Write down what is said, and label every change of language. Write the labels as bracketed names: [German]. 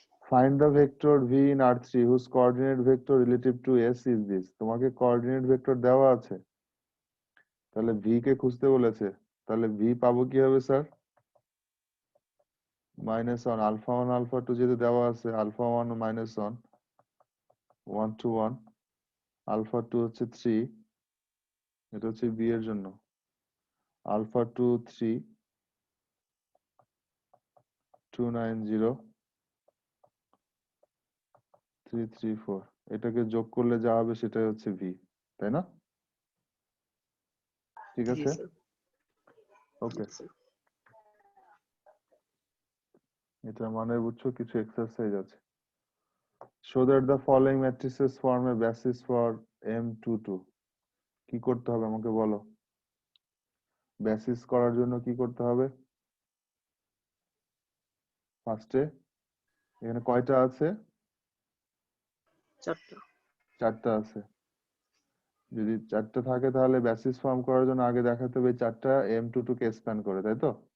[English] Find the vector v in R3 whose coordinate vector relative to S is this. [Bangla] তোমাকে coordinate vector দেওয়া আছে, তাহলে v কে খুঁজতে বলেছে, তাহলে v পাবো কিভাবে sir? Minus one, alpha 1 alpha 2 যেহেতু দেওয়া আছে, আলফা 1 মাইনাস 1 1 to 1, আলফা 2 হচ্ছে 3, এটা হচ্ছে v এর জন্য, আলফা 2 3 2 9 0 3 3 4, এটাকে যোগ করলে যা হবে সেটাই হচ্ছে v, তাই না? ঠিক জি আছে, স্যার। ওকে। জি স্যার। এটা মানে বুঝছো কিছু এক্সারসাইজ আছে। [English] Show that the following matrices form a basis for M22. [Bangla] কি করতে হবে আমাকে বলো? বেসিস করার জন্য কি করতে হবে? ফার্স্টে এখানে কয়টা আছে? 4টা। 4টা আছে। যদি 4টা থাকে তাহলে বেসিস ফর্ম করার জন্য আগে দেখাতে হবে 4টা M22 কে স্প্যান করে, তাই তো?